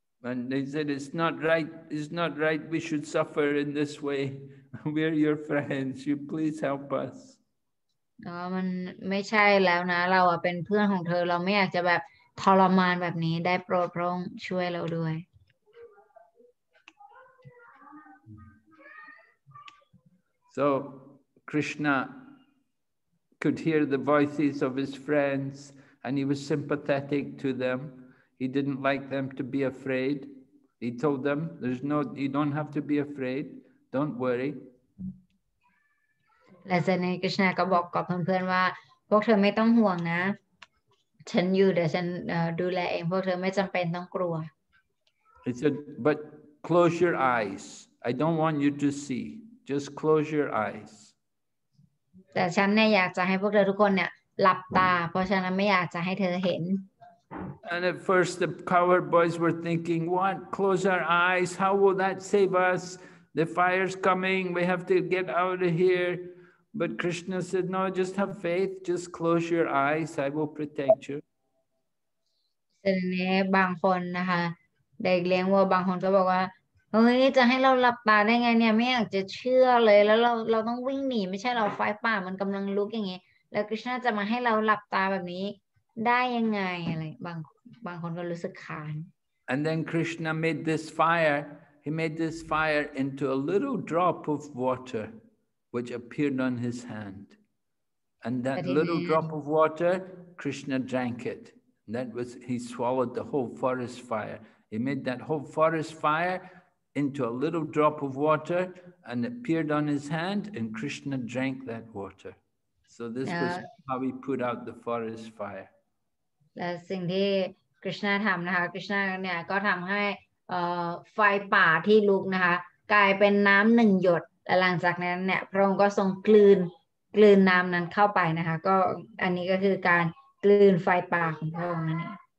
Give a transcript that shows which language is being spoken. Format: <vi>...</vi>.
<en>And they said, it's not right, we should suffer in this way. We're your friends, you please help us.</en> <th>มันไม่ใช่แล้วนะเราเป็นเพื่อนของเธอเราไม่อยากจะแบบทรมานแบบนี้ได้โปรดพระองค์ช่วยเราด้วย</th> <en>So Krishna could hear the voices of his friends and he was sympathetic to them. He didn't like them to be afraid. He told them, you don't have to be afraid. Don't worry.</en> <th>และเสด็จกฤษณะก็บอกกับเพื่อนๆว่าพวกเธอไม่ต้องห่วงนะฉันอยู่เดี๋ยวฉันดูแลเองพวกเธอไม่จำเป็นต้องกลัว</th> <en>He said, but close your eyes. I don't want you to see. Just close your eyes.</en> <th>แต่ฉันเนี่ยอยากจะให้พวกเธอทุกคนเนี่ยหลับตาเพราะฉะนั้นไม่อยากจะให้เธอเห็น</th> <en>And at first the cowherd boys were thinking, what? Close our eyes? How will that save us? The fire's coming. We have to get out of here. But Krishna said, no, just have faith. Just close your eyes. I will protect you.</en> <th>แต่นี้บางคนนะคะเด็กเลี้ยงวัวบางคนก็บอกว่าเฮ้ยจะให้เราหลับตาได้ไงเนี่ยไม่อยากจะเชื่อเลยแล้วเราต้องวิ่งหนีไม่ใช่เราไฟป่ามันกำลังลุกอย่างงี้แล้วกฤษณะจะมาให้เราหลับตาแบบนี้ได้ยังไงอะไรบางคนก็รู้สึกขาน</th> <en>And then Krishna made this fire. He made this fire into a little drop of water which appeared on his hand. And that little drop of water, Krishna drank it. He swallowed the whole forest fire. He made that whole forest fire into a little drop of water and it appeared on his hand and Krishna drank that water. So this was how he put out the forest fire.</en> <th>และสิ่งที่กฤษณะทำนะคะกฤษณะเนี่ยก็ทำให้ไฟป่าที่ลุกนะคะกลายเป็นน้ำหนึ่งหยดและหลังจากนั้นเนี่ยพระองค์ก็ทรงกลืนน้ำนั้นเข้าไปนะคะก็อันนี้ก็คือการกลืนไฟป่าของพระองค์นั่นเอง</th>